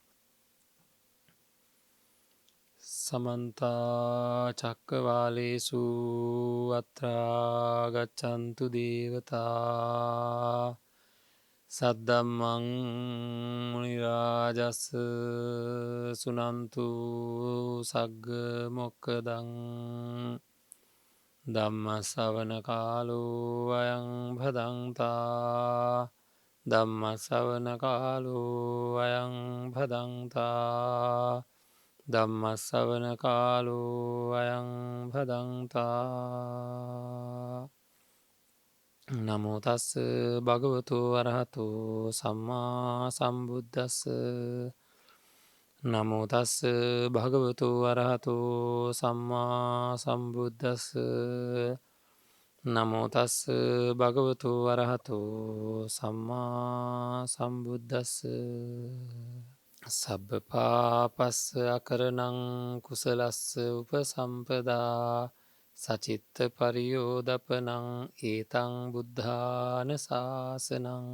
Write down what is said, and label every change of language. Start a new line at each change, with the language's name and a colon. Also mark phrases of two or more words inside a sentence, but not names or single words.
Pali: සමන්තා චක්කවාලේසු අත්‍රාගච්චන්තු දේවතා සද්දම්මං මුනිරාජස්ස සුනන්තු සග්ග මොක්කදං ධම්ම ශ්‍රවණ කාලෝ අයං භදංතා ධම්ම ශ්‍රවණ කාලෝ අයං භදංතා ධම්ම ශ්‍රවණ කාලෝ අයං භදංතා නමෝ තස්ස භගවතු අරහතු සම්මා සම්බුද්දස්ස නමෝ තස්ස භගවතු අරහතු සම්මා සම්බුද්දස්ස නමෝ තස්ස භගවතු අරහතු සම්මා සම්බුද්දස්ස සබ්බ පාපස්ස අකරණං කුසලස්ස උපසම්පදා සචිත්ත පරියෝදපනං ඒතං බුද්ධාන ශාසනං